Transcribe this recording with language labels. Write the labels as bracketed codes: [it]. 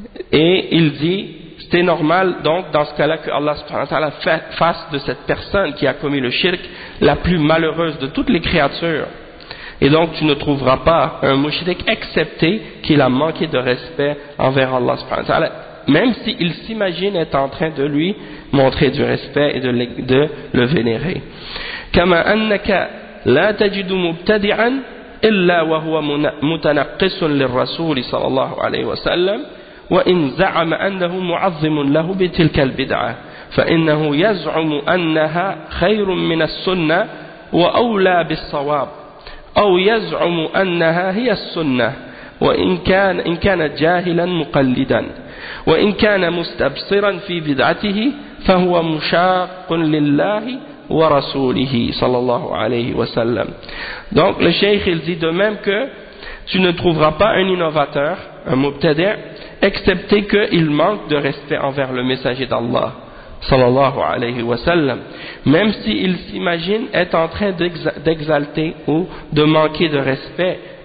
[fr] Et il dit, c'est normal donc dans ce cas-là que Allah subhanahu wa ta'ala fasse de cette personne qui a commis le shirk la plus malheureuse de toutes les créatures. Et donc tu ne trouveras pas un mushrik excepté qu'il a manqué de respect envers Allah subhanahu wa ta'ala, même s'il s'imagine être en train de lui montrer du respect et de le vénérer. [ar] كما انك لا تجد مبتدعا الا وهو متنقص للرسول صلى الله عليه وسلم وان زعم انه معظم له بتلك البدعه فانه يزعم انها خير من السنه واولى بالصواب او يزعم انها هي السنه وان كان جاهلا مقلدا وان كان مستبصرا في بدعته فهو مشاق لله wa rasulihi sallallahu alayhi wa sallam. [fr] Donc le cheikh il dit de même que tu ne trouveras pas un innovateur, un mubtadi', excepté qu'il manque de respect envers le messager d'Allah sallallahu alayhi wa sallam, même s'il s'imagine être en train d'exalter ou de manquer de respect,